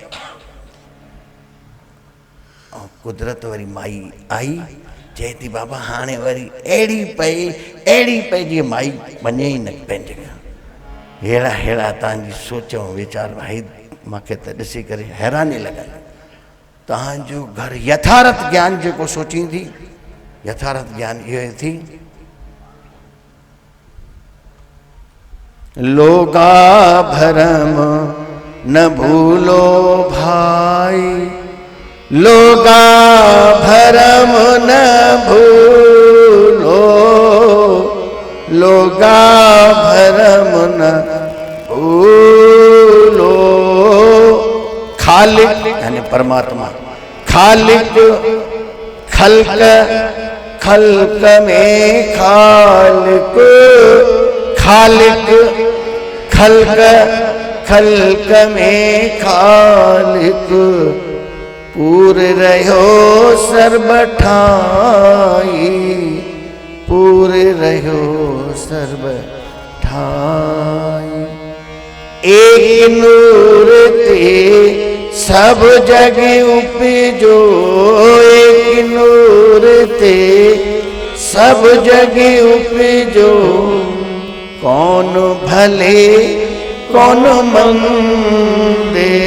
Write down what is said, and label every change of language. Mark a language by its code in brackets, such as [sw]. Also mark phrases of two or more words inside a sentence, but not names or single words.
[sd] ऐं कुदरत वरी माई आई, चए थी बाबा हाणे वरी अहिड़ी पई जीअं माई वञे ई न पंहिंजे घर। अहिड़ा तव्हांजी सोच ऐं वीचार भाई, मूंखे त ॾिसी करे हैरानी लॻंदी। तव्हांजो घर यथार्थ ज्ञान जेको सोचींदी, यथार्थ ज्ञान इहो ई थी, [hi] लोगा भरम न भूलो भाई, लोगा भरम न भूलो, लोगा भरम न भूलो। [sd] खालिक यानी परमात्मा, [hi] खालिक खल्क में खालिक, खालिक खल्क में खालिक, पूर रहो सर्ब ठाई, पूर रहो सर्ब ठाई। एक नूर ते सब जग उपजो, एक नूर ते सब जग उपजो, कौन भले कौन मंदे